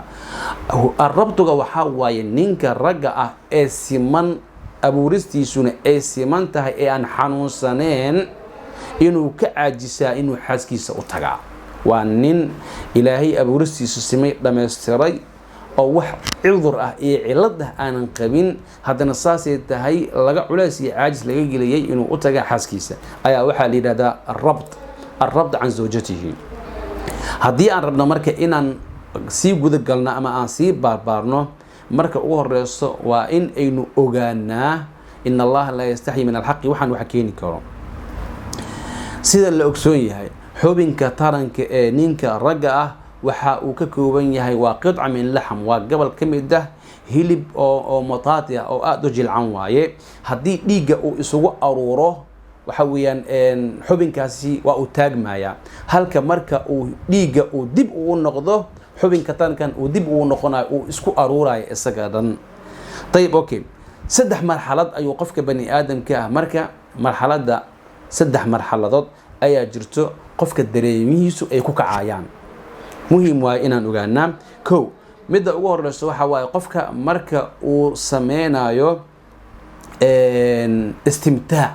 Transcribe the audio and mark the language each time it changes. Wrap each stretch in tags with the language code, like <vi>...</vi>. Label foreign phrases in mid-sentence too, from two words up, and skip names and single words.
<so>الربطga waxa waaye ninka ragga ah ee siman abuuristiisuna ay siman tahay ee aan xanuunsaneen inuu ka caajisaa inuu xaaskiisa u tagaa. waa nin ilaahay abuuristiisu simay dhameystiray oo wax cudur ah iyo cilad ah aanan qabin haddana saasay tahay laga culays iyo caajis laga geliyay inuu u taga xaaskiisa ayaa waxaa la yiraahdaa</so> <ar>الربط عن زوجته.</ar> <so>haddii aan rabno marka inaan sii guda galno ama aan sii baarbaarno marka ugu horeyso waa in aynu ogaanaa in Allah</so> <ar>لا يستحيي من الحق</ar> <so>waxaan wax keeni karo. sida la ogsoon yahay xubinka taranka ee ninka ragga ah waxa uu ka kooban yahay waa</so> <ar>قطعة من لحم</ar> <so>waa gabal kamid ah hilib oo mataati ah oo aad u jilcan waaye. haddii dhiigga uu isugu aruuro waxa weeyaan xubinkaasi waa uu taagmaya halka marka uu dhiigga uu dib u noqdo xubinka tankan uu dib u noqonayo uu isku aruurayo isaga dhan. طيب اوكي saddex marxalad ayuu qofka bani aadamka ah marka marxaladda saddex marxaladood ayaa jirto qofka dareemihiisu ay ku kacayaan. muhiim waa inaan ogaanaa kow midda ugu horeyso waxa waaye qofka marka uu sameynayo istimtaac</so>